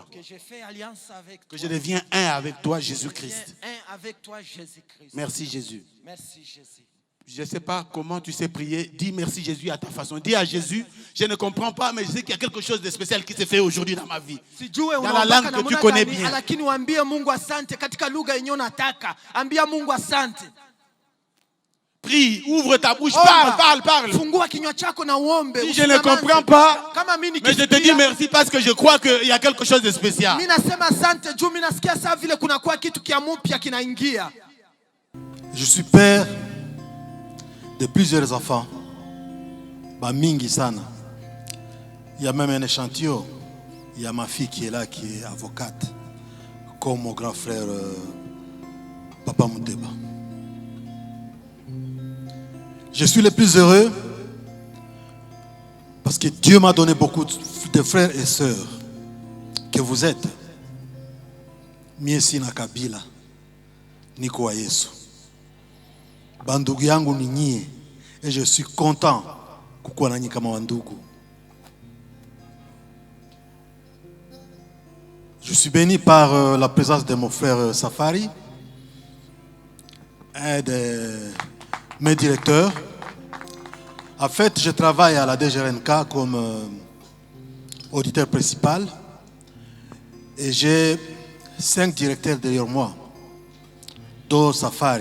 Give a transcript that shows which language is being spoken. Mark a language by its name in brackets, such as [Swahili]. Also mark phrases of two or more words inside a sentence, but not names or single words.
[French] que je fais alliance avec Que toi. je deviens un avec toi, Je Jésus-Christ. deviens un avec toi, Jésus-Christ. Merci, Jésus. Merci, Jésus. Je ne sais pas comment tu sais prier. Dis merci, Jésus, à ta façon. Dis à Jésus, je ne comprends pas, mais je sais qu'il y a quelque chose de spécial qui s'est fait aujourd'hui dans ma vie. [Swahili] Sijue [French] Dans la langue que tu connais bien. [Swahili] lakini waambie Mungu asante katika lugha yenyewe unataka. Ambia Mungu asante. [French] Prie, ouvre ta bouche, [Swahili] Omba. [French] parle. [Swahili] Fungua kinywa chako na uombe. [French] Si je ne [Swahili] Usinyamaze. [French] comprends pas, [Swahili] Kama mimi [French] mais je te dis merci parce que je crois qu'il y a quelque chose de spécial. [Swahili] Mimi nasema asante juu mimi nasikia saa vile kuna kwa kitu kia mpya kinaingia. [French] Je suis père de plusieurs enfants. [Swahili] Ba mingi sana. [French] Il y a même un échantillon. Il y a ma fille qui est là, qui est avocate, comme mon grand frère Papa Muteba. Je suis le plus heureux parce que Dieu m'a donné beaucoup de frères et sœurs que vous êtes. [Swahili] Mie sina kabila, niko wa Yesu. Bandugu yangu ni nyie, [French] et je suis content [Swahili] kukuwa nanyi kama wandugu. [French] Je suis béni par la présence de mon frère Safari, un de mes directeurs. En fait, je travaille à la DGRNK comme auditeur principal et j'ai 5 directeurs derrière moi, dont Safari.